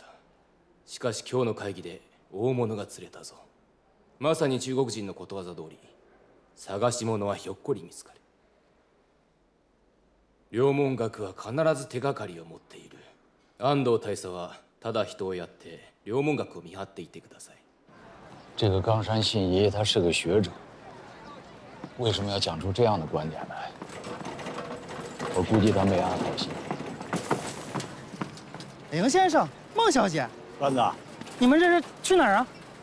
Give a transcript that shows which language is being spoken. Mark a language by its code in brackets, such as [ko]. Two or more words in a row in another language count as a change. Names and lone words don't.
[ja] しかし今日の会議で大物が釣れたぞ。まさに中国人のことわざ通り、探し物はひょっこり見つかる。両門学は必ず手がかりを持っている。安藤大佐はただ人をやって両門学を見張っていてください。 [zh] 这个冈山信一他是个学者，为什么要讲出这样的观点来？我估计他没安好心。林先生，孟小姐，段子，你们这是去哪儿啊？